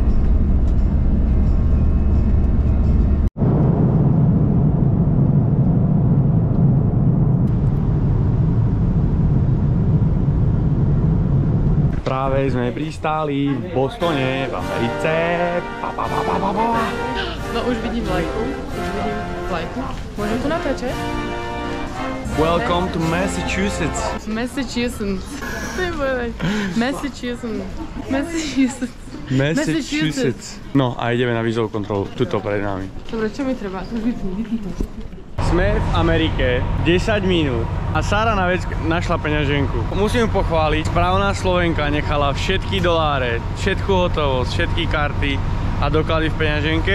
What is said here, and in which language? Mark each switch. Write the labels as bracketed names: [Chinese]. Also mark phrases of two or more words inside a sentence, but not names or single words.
[Slovak] Práve sme pristáli v Bostone, v Americe. No už vidím vlajku. Môžem tu natáčať? [English] Welcome to Massachusetts. [Slovak] Massachusetts. To je povedať. Massachusetts. No a ideme na vízovú kontrolu, tuto pred nami. Dobre, čo mi treba? Už vypni. Sme v Amerike 10 minút a Sára na vec našla peňaženku. Musím ju pochváliť, správna Slovenka nechala všetky doláre, všetku hotovosť, všetky karty a doklady v peňaženke.